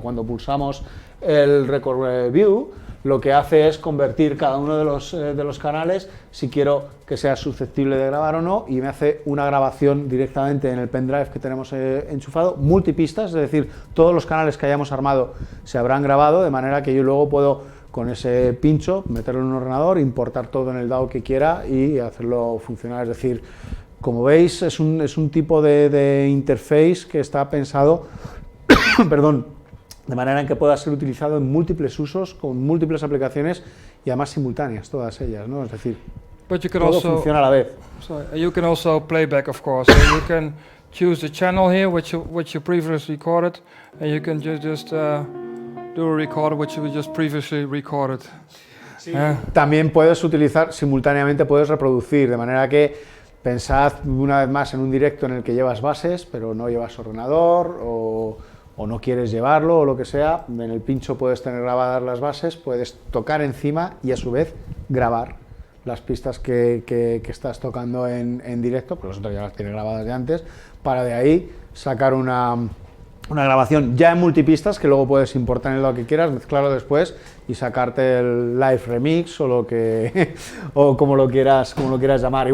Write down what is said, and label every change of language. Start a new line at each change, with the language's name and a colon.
Spanish: Cuando pulsamos el Record View, lo que hace es convertir cada uno de los canales, si quiero que sea susceptible de grabar o no, y me hace una grabación directamente en el pendrive que tenemos enchufado, multipistas, es decir, todos los canales que hayamos armado se habrán grabado, de manera que yo luego puedo, con ese pincho, meterlo en un ordenador, importar todo en el DAW que quiera y hacerlo funcionar. Es decir, como veis, es un tipo de interface que está pensado perdón, de manera en que pueda ser utilizado en múltiples usos, con múltiples aplicaciones y además simultáneas, todas ellas, ¿no? Es decir, todo funciona a la vez.
English: So you can also playback, of course. So you can choose the channel here, which you previously recorded, and you can just do a record which you just previously recorded.
Spanish: Sí. También puedes utilizar, simultáneamente puedes reproducir, de manera que pensad una vez más en un directo en el que llevas bases, pero no llevas ordenador o no quieres llevarlo o lo que sea. En el pincho puedes tener grabadas las bases, puedes tocar encima y a su vez grabar las pistas que estás tocando en directo, pero las otras ya las tienes grabadas de antes, para de ahí sacar una grabación ya en multipistas que luego puedes importar en lo que quieras, mezclarlo después y sacarte el live remix o lo que o como lo quieras llamar.